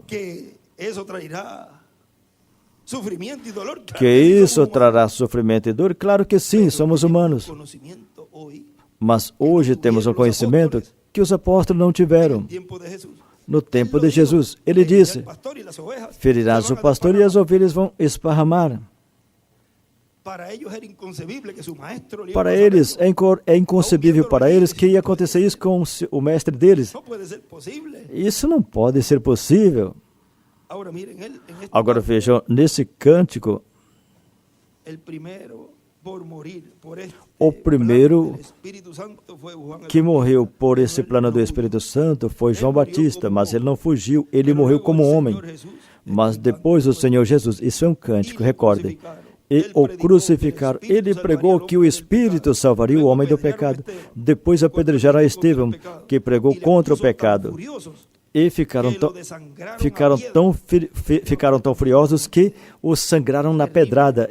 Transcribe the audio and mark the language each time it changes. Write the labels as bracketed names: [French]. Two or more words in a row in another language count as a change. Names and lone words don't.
[Spanish] Que eso traerá sufrimiento y dolor. Claro Que sí, somos [Portuguese] isso [Spanish] humanos. [Portuguese] trará sofrimento e dor? Claro que sim, [Spanish] Pero somos tenemos humanos. conocimiento hoy, [Portuguese] Mas hoje temos um conhecimento que os apóstolos não [Spanish] en [Portuguese] tiveram. [Spanish] el tiempo de Jesús. [Portuguese] No tempo [Spanish] Él lo [Portuguese] de [Spanish] dijo, [Portuguese] Jesus, ele [Spanish] herirá [Portuguese] disse, [Spanish] el pastor y las ovejas [Portuguese] ferirás [Spanish] se [Portuguese] o [Spanish] van a [Portuguese] pastor e as [Spanish] desparramar. [Portuguese] ovelhas vão esparramar. [Spanish] Para ellos era inconcebible que su maestro le iba a [Portuguese] Para [Spanish] pasar [Portuguese] eles, [Spanish] eso. [Portuguese] é inconcebível para eles que ia acontecer isso com o mestre deles. [Spanish] No puede ser posible. [Portuguese] Isso não pode ser possível. [Spanish] Ahora miren, en este [Portuguese] Agora [Spanish] caso, [Portuguese] vejam, nesse cântico, [Spanish] el primero por morir por este [Portuguese] o primeiro [Spanish] plan del Espíritu Santo fue Juan el [Portuguese] que morreu [Spanish] Bautista. [Portuguese] por [Spanish] Pero [Portuguese] esse [Spanish] él [Portuguese] plano [Spanish] no [Portuguese] do [Spanish] huyó. [Portuguese] Espírito Santo foi Ele João morreu Batista, como mas ele não fugiu, ele [Spanish] Pero [Portuguese] morreu [Spanish] luego [Portuguese] como [Spanish] el [Portuguese] homem. [Spanish] Señor Jesús, [Portuguese] Mas [Spanish] este [Portuguese] depois o [Spanish] cántico [Portuguese] Senhor Jesus, isso é um cântico, recordem, e o crucificaram. Ele pregou que o Espírito salvaria o homem do pecado. Depois apedrejaram a Estevão, que pregou contra o pecado. E ficaram tão furiosos que o sangraram na pedrada.